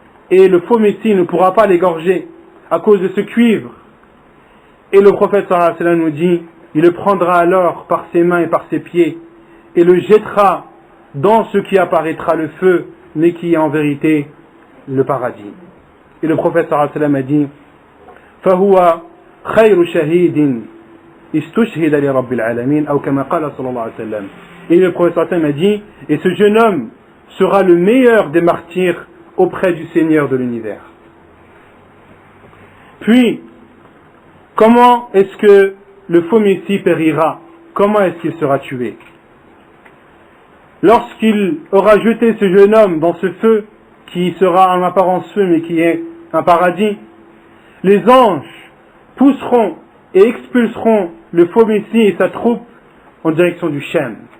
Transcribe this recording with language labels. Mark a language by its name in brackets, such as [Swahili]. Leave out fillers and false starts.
[French] Et le faux Messie ne pourra pas l'égorger à cause de ce cuivre. Et le prophète sallallahu alayhi wa sallam nous dit, il le prendra alors par ses mains et par ses pieds et le jettera dans ce qui apparaîtra le feu, mais qui est en vérité le paradis. Et le prophète sallallahu alayhi wa sallam a dit, [Arabic] فَهُوَ خَيْرُ شَهِيدٍ إِسْتُشْهِدَ لِرَبِّ الْعَالَمِينَ أو كما قال صلى الله عليه وسلم. [French] Et le prophète sallallahu alayhi wa sallam a dit, et ce jeune homme sera le meilleur des martyrs auprès du Seigneur de l'univers. Puis, comment est-ce que le faux Messie périra? Comment est-ce qu'il sera tué? Lorsqu'il aura jeté ce jeune homme dans ce feu, qui sera en apparence feu, mais qui est un paradis, les anges pousseront et expulseront le faux Messie et sa troupe en direction du Shem.